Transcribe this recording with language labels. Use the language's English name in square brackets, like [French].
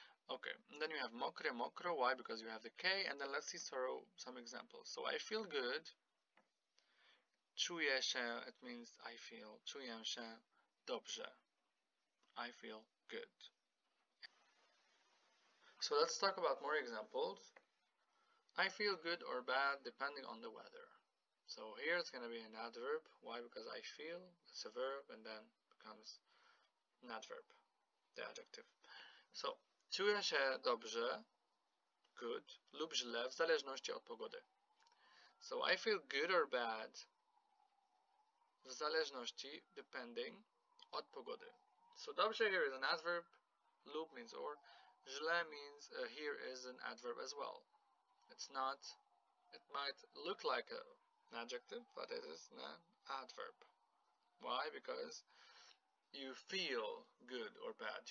[English] Okay, and then you have mokre, mokro. Why? Because you have the K, and then let's see some examples. So I feel good. [Polish] Czuję się, [English] it means I feel. [Polish] Czuję się dobrze. [English] I feel good. So let's talk about more examples. I feel good or bad depending on the weather. So here it's going to be an adverb. Why? Because I feel, it's a verb, and then becomes an adverb, the adjective. [Polish] So, czuję się dobrze, good, lub źle, w zależności od pogody. [English] So, I feel good or bad, [Polish] w zależności, [English] depending, [Polish] od pogody. [English] So, dobrze here is an adverb, lub means or, źle means here is an adverb as well. It's not, it might look like an adjective, but it is an adverb. Why? Because you feel good or bad.